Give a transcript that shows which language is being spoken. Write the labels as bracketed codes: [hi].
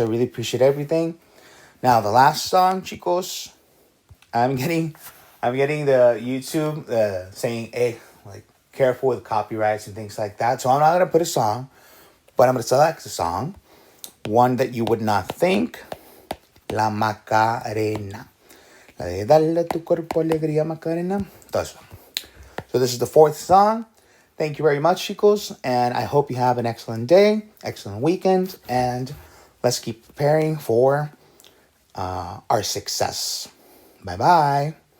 [en] I really appreciate everything. Now, the last song, chicos, I'm getting the YouTube saying, hey, like, careful with copyrights and things like that. So I'm not going to put a song, but I'm going to select a song. One that you would not think. [es] La Macarena. La de Dale tu cuerpo alegría Macarena. [en] So this is the 4th song. Thank you very much, chicos. And I hope you have an excellent day, excellent weekend. And let's keep preparing for our success. Bye-bye.